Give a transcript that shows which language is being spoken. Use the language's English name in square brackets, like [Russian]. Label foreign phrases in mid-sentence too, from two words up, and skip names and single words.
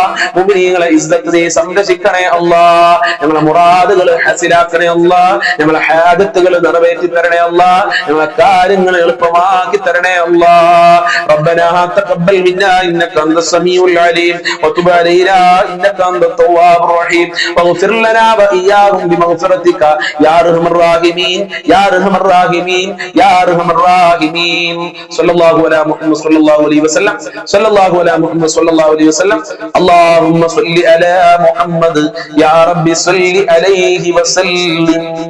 [Malayalam] മുഅ്മിനീങ്ങളെ ഇസ്സത്ത് നീ സംരക്ഷിക്കണേ അല്ലാഹ്. ഞങ്ങളെ മുറാദുകൾ ഹസിലാക്കണേ അല്ലാഹ്. ഞങ്ങളെ ഹാജത്തുകൾ നിറവേറ്റി തരണേ അല്ലാഹ്. ഞങ്ങളെ കാര്യങ്ങൾ എളുപ്പമാക്കി തരണേ അല്ലാഹ്. [Arabic] ربنا تقبل منا إنك أنت السميع العليم وتب علينا إنك أنت التواب الرحيم واغفر لنا وإياهم بمغفرتك يا أرحم الراحمين يا أرحم الراحمين يا أرحم الراحمين صلى الله على محمد صلى الله عليه وسلم صلى الله على محمد صلى الله عليه وسلم اللهم صل على محمد يا رب صل عليه وسلم.